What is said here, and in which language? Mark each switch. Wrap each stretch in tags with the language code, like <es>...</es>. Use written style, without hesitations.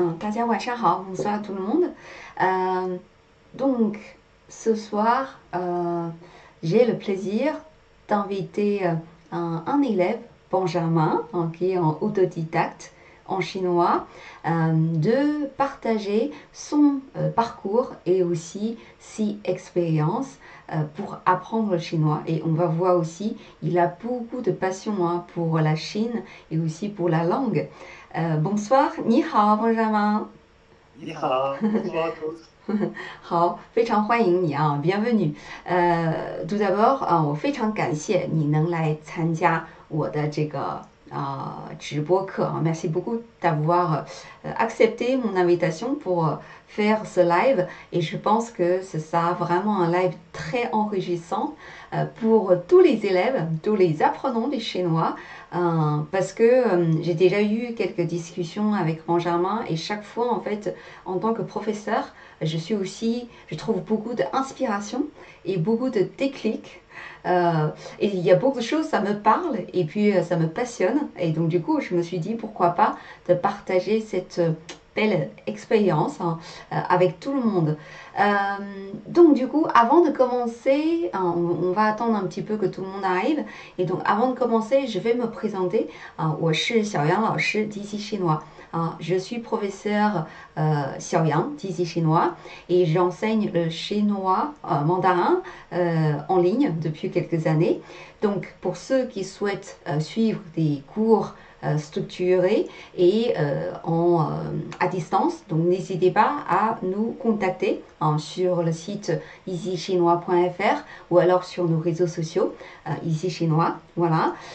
<zh>大家晚上好</zh> <fr>bonsoir tout le monde. Donc, ce soir, j'ai le plaisir d'inviter un élève, Benjamin, qui est en autodidacte en chinois, de partager son parcours et aussi ses expériences pour apprendre le chinois. Et on va voir aussi, il a beaucoup de passion pour la Chine et aussi pour la langue. Bonsoir, ni hao, Benjamin.</fr> <zh>你好，</zh> <fr>bonsoir à tous。</fr> <zh>好，非常欢迎你啊，</zh> <fr>bienvenue。 tout d'abord 啊，</fr> <zh>我非常感谢你能来参加我的这个直播课啊，</zh> <fr>merci beaucoup d'avoir accepté mon invitation pour faire ce live et je pense que ce sera vraiment un live très enrichissant pour tous les élèves, tous les apprenants du chinois parce que j'ai déjà eu quelques discussions avec Benjamin et chaque fois en fait en tant que professeur je trouve beaucoup d'inspiration et beaucoup de déclic. Et il y a beaucoup de choses, ça me parle et puis ça me passionne. Et donc du coup, je me suis dit pourquoi pas de partager cette belle expérience avec tout le monde. Donc du coup, avant de commencer, on va attendre un petit peu que tout le monde arrive. Et donc avant de commencer, je vais me présenter.</fr> <zh>我是小杨老师，机器</zh> <fr>chinois. Je suis professeur Xiao Yang, d'ici chinois, et j'enseigne le chinois mandarin en ligne depuis quelques années. Donc, pour ceux qui souhaitent suivre des cours structurés et à distance, donc n'hésitez pas à nous contacter sur le site easychinois.fr ou alors sur nos réseaux sociaux, Easy Chinois. Voilà.</fr>